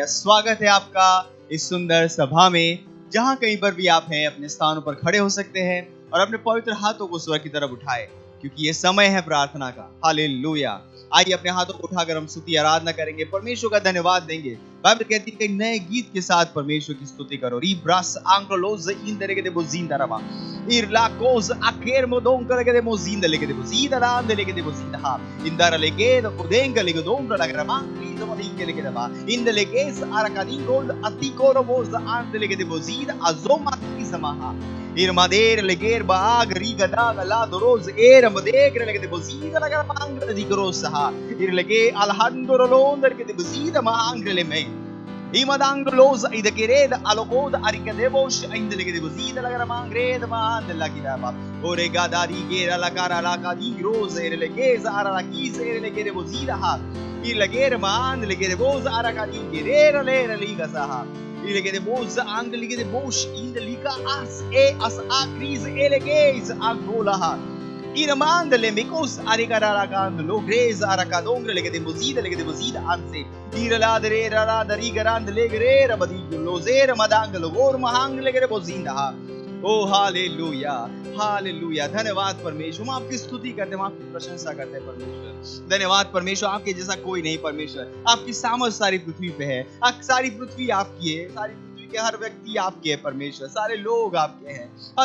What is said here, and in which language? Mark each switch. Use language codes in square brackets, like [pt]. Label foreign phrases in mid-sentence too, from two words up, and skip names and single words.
[hi] स्वागत है आपका इस सुंदर सभा में। जहां कहीं पर भी आप हैं, अपने स्थानों पर खड़े हो सकते हैं और अपने पवित्र हाथों को स्वर की तरफ उठाए, क्योंकि ये समय है प्रार्थना का। हालेलुया। आइए अपने हाथों को उठाकर हम स्तुति आराधना करेंगे, परमेश्वर का धन्यवाद देंगे। बाइबल कहती है कि नए गीत के साथ परमेश्वर की स्तुति करो। रिब्रास आंग्लोज इंदरे के बोजिंदरवा इरलाकोज आकेर मोदों करके दे मोजिंदा लेके दे बोजिंदा नाम दे लेके दे बोजिंदा हा इंदर लेके द कोदेंग लेके दोंग लगरमा लीज मोदिंग लेके दबा इंद लेके आरकादिंग गोल अतिकोरो बोज आंद लेके दे बोजिंदा अजोमा की समाहा Irmader leger baag rigada la doros madegre lege de bozida la garmangre di grossa irlege alhandoro londer ke de bozida maangre me imadangro los ida kereda alogoda arikadevos ainda lege de bozida la garmangre de maand la gidaba ore gadari gera la cara la gadi grosa irlege zara la kise irlege de bozida ha irlege maand lege de boza arakadi gerera le liga saha Ilege de boza angelige de bosh in de liga as a crise eleges angolaha. Iramandele mikos arigaragand lo grez arakadongre lege de bozida anse. Iraladere raladari garand legere rabadi lo zera madanglo gor mahang lege de bozinda ha. Oh हालेलुया हालेलुया धन्यवाद परमेश्वर हम आपकी स्तुति करते हैं हम आपकी प्रशंसा करते हैं परमेश्वर धन्यवाद परमेश्वर आपके जैसा कोई नहीं परमेश्वर आपकी सामर्थ सारी पृथ्वी पे है सारी पृथ्वी आपकी है सारी पृथ्वी के हर व्यक्ति आपके है परमेश्वर सारे लोग आपके हैं हर